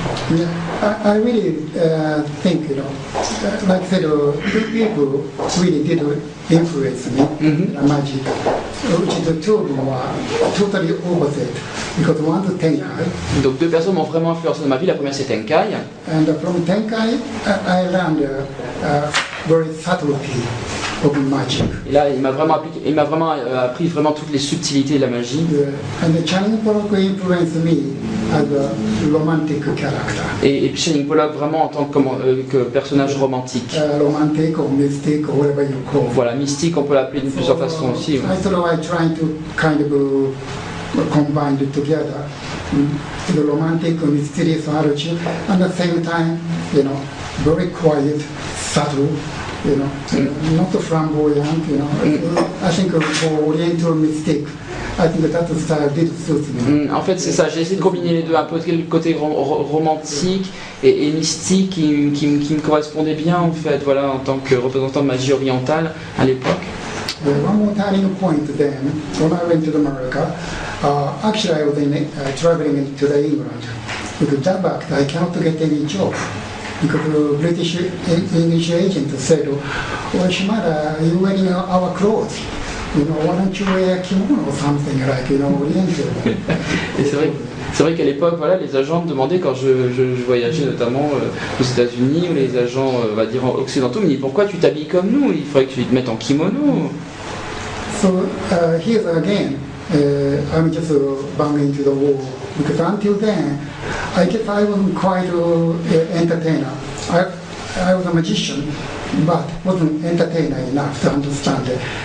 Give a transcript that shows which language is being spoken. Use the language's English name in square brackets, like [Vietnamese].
[English] Yeah, I really think, like I said, people really did influence me, magic, which the two of them were totally opposite. Because one is Tenkai. [French] Donc deux personnes m'ont vraiment influencé dans ma vie. La première c'est Tenkai. [English] And from Tenkai, I learned very subtlety of magic. [French] Et là, il m'a vraiment appris vraiment toutes les subtilités de la magie. [English] And the Channing Pollock influenced me as a romantic character. [French] Et Channing Pollock vraiment en tant que personnage romantique. [English] Romantic or mystic or whatever you call. [French] Voilà, mystique, on peut l'appeler d'une plusieurs façons aussi. [English] I thought I tried to kind of combined together. The romantic, mysterious attitude, and at the same time, very quiet, subtle, not flamboyant, I think for Oriental mystic, I think that style did suit me. [French] En fait, c'est ça, j'ai essayé de combiner les deux, un peu le côté romantique et mystique qui me correspondait bien, en fait, voilà, en tant que représentant de magie orientale à l'époque. [English] One more turning point then, when I went to America, actually I was traveling to the England. Because that back, I cannot get any job. Because the British English agent said, well, Shimada, you wearing our clothes? Why don't you wear a kimono or something like, Oriental? [French] Et c'est vrai qu'à l'époque, voilà, les agents me demandaient, quand je voyageais notamment aux États-Unis, ou les agents, on va dire, occidentaux, me disaient pourquoi tu t'habilles comme nous? Il faudrait que tu te mettes en kimono. [English] So here again, I'm just banging into the wall because until then, I guess I wasn't quite an entertainer. I was a magician, but wasn't entertainer enough to understand it.